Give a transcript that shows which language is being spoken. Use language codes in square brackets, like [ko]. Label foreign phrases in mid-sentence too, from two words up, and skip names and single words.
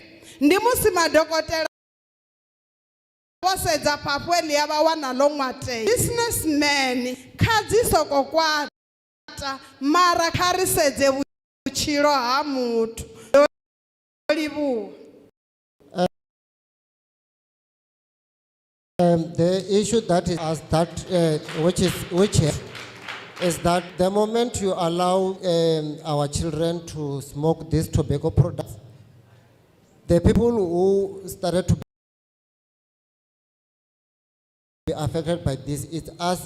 [ve] Ndi musi madokotela vho sedza phaphu eḽi vha wana ḽo ṅwatea. Businessman kha dzi soko kwata mara kha ri sedze vhutshilo ha muthu. Ndo livhuwa. [en] The issue that is which is that the moment you allow our children to smoke these tobacco products, the people who started to be affected by this, it's us.